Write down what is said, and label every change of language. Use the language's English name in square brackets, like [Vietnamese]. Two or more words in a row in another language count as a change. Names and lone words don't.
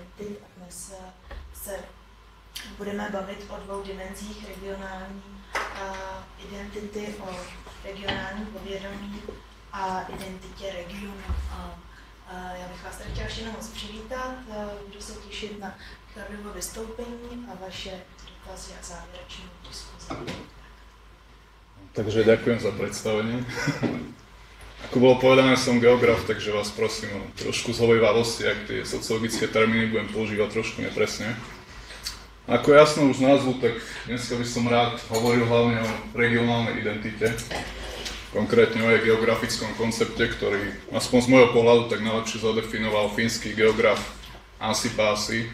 [Czech] A dnes se budeme bavit o dvou dimenzích regionální identity, o regionálním povědomí a identitě regionu. Já bych vás tady chtěla všechno moc přivítat, budu se těšit na Richardovo vystoupení a vaše dotazy a závěrečnou diskuzi. [Slovak] Takže ďakujem za predstavenie. Ako bolo povedané, som geograf, takže vás prosím o trošku zhovejvavosti, ak tie sociologické termíny budem používať trošku nepresne. Ako jasno už z názvu, tak dneska by som rád hovoril hlavne o regionálnej identite, konkrétne o jej geografickom koncepte, ktorý aspoň z môjho pohľadu tak najlepšie zadefinoval fínsky geograf Anssi Paasi.